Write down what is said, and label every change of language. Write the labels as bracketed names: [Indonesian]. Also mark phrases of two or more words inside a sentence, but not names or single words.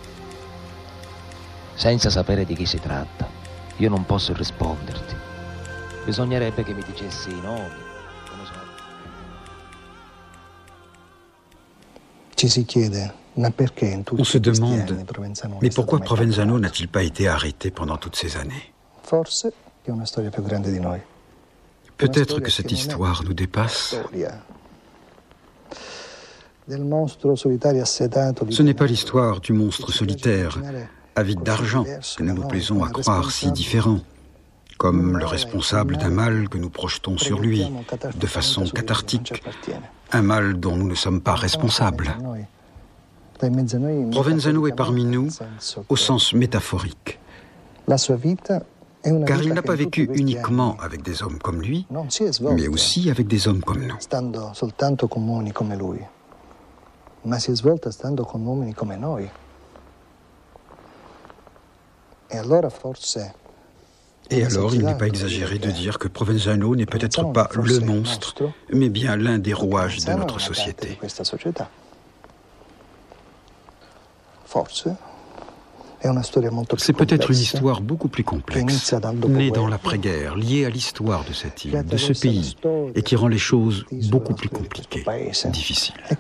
[Italian] Senza sapere di chi si tratta, io non posso risponderti. Bisognerebbe che mi dicessi i nomi. Ci si chiede, ma perché in tutti [French] On se [Italian] questi [French] demande, [Italian] anni Provenzano [French] mais pourquoi Provenzano n'a-t-il pas été arrêté pendant toutes ces années? [Italian] Forse che è una storia più grande di noi. [French] Peut-être que cette histoire nous dépasse. Ce n'est pas l'histoire du monstre solitaire, avide d'argent, que nous nous plaisons à croire si différent, comme le responsable d'un mal que nous projetons sur lui, de façon cathartique, un mal dont nous ne sommes pas responsables. Provenzano est parmi nous au sens métaphorique. Car il n'a pas vécu uniquement avec des hommes comme lui, mais aussi avec des hommes comme nous. [Italian] Ma si è svolta stando con uomini come noi. [French] Et alors, il n'est pas exagéré de dire que Provenzano n'est peut-être pas le monstre, mais bien l'un des rouages de notre société. C'est peut-être une histoire beaucoup plus complexe, née dans l'après-guerre, liée à l'histoire de cette île, de ce pays, et qui rend les choses beaucoup plus compliquées, difficiles.